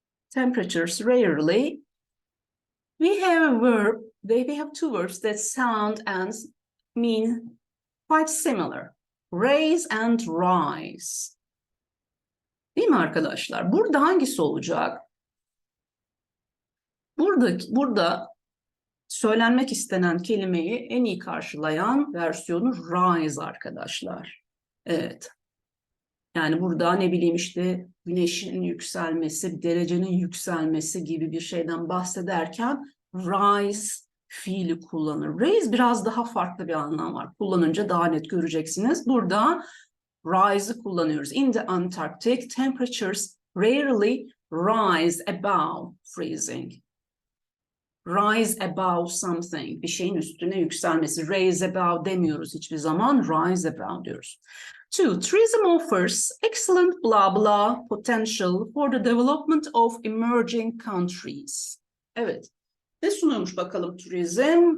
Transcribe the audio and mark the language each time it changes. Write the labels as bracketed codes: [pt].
[en] Temperatures rarely. We have a verb, we have two verbs that sound and mean quite similar. Raise and rise. [tr] Değil mi arkadaşlar? Burada hangisi olacak? Burada söylenmek istenen kelimeyi en iyi karşılayan versiyonu rise arkadaşlar. Evet. Yani burada ne bileyim işte güneşin yükselmesi, derecenin yükselmesi gibi bir şeyden bahsederken rise fiili kullanır. Raise biraz daha farklı bir anlam var. Kullanınca daha net göreceksiniz. Burada rise'ı kullanıyoruz. [en] In the Antarctic, temperatures rarely rise above freezing. Rise above something, [tr] bir şeyin üstüne yükselmesi. Raise above demiyoruz hiçbir zaman, rise above diyoruz. [en] Two, tourism offers excellent blah blah potential for the development of emerging countries. [tr] Evet, ne sunuyormuş bakalım turizm?